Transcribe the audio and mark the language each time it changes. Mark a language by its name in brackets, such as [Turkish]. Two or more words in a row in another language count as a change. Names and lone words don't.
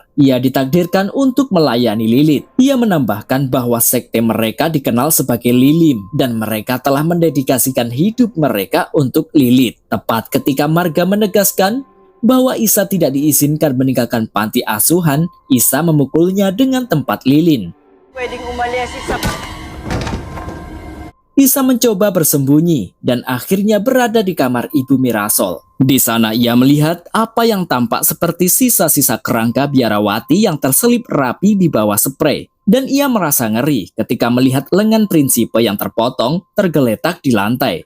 [Indonesian] Ia ditakdirkan untuk melayani Lilith. Ia menambahkan bahwa sekte mereka dikenal sebagai Lilim dan mereka telah mendedikasikan hidup mereka untuk Lilith. Tepat ketika Marga menegaskan bahwa Isa tidak diizinkan meninggalkan panti asuhan, Isa memukulnya dengan tempat lilin. [Filipino] Pwedeng umalis sa... [Indonesian] Isa mencoba bersembunyi dan akhirnya berada di kamar Ibu Mirasol. Di sana ia melihat apa yang tampak seperti sisa-sisa kerangka biarawati yang terselip rapi di bawah sprei. Dan ia merasa ngeri ketika melihat lengan Prinsipe yang terpotong tergeletak di lantai.